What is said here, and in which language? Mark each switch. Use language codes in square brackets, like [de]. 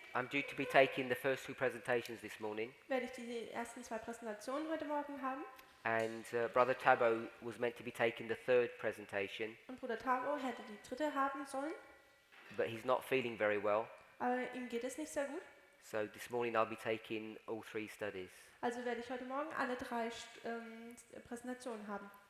[en] I'm due to be taking the first two presentations this morning, [de] werde ich die ersten 2 Präsentationen heute Morgen haben. [en] and Brother Tabo was meant to be taking the third presentation, [de] Und Bruder Tabo hätte die 3. haben sollen, [en] but he's not feeling very well. [de] aber ihm geht es nicht sehr gut. [en] So this morning I'll be taking all 3 studies. [de] Also werde ich heute Morgen alle 3 Präsentationen haben.